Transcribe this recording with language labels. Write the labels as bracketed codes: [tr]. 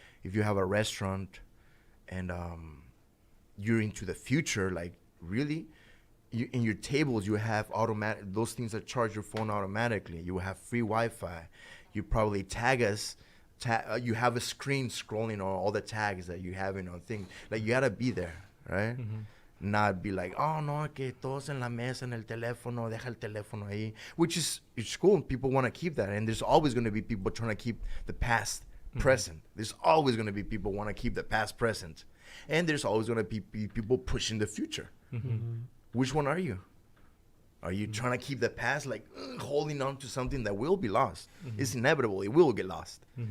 [en] If you have a restaurant and you're into the future, like really, in your tables you have automatic those things that charge your phone automatically. You have free Wi-Fi. You probably tag us. You have a screen scrolling on all the tags that you have in on things. Like you gotta be there, right? Not be like, oh no, [es] que todos en la mesa en el teléfono, deja el teléfono ahí, [en] which is it's cool. People want to keep that, and there's always going to be people trying to keep the past present. There's always going to be people want to keep the past present, and there's always going to be people pushing the future. Which one are you? Are you trying to keep the past, like holding on to something that will be lost? It's inevitable. It will get lost.